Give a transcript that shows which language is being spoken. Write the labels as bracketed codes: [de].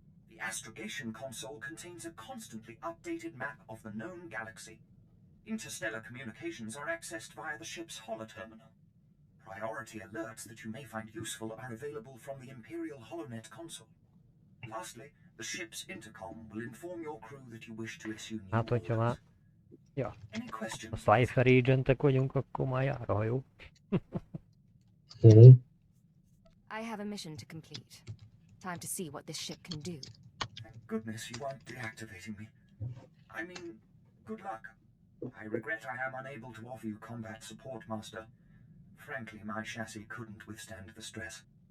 [en] The astrogation console contains a constantly updated map of the known galaxy. Interstellar communications are accessed via the ship's holoterminal. Priority alerts that you may find useful are available from the Imperial HoloNet console. Lastly, the ship's intercom will inform your crew that you wish to issue new [hu] Hát, hogyha már [en] orders. Any [hu] a [en] questions? [hu] Cypher agentek vagyunk, akkor már jár a hajó. [en] I have a mission to complete. Time to see what this ship can do. Thank goodness you aren't deactivating me. I mean, good luck. I regret I am unable to offer you combat support, Master. Frankly, my chassis couldn't withstand the stress.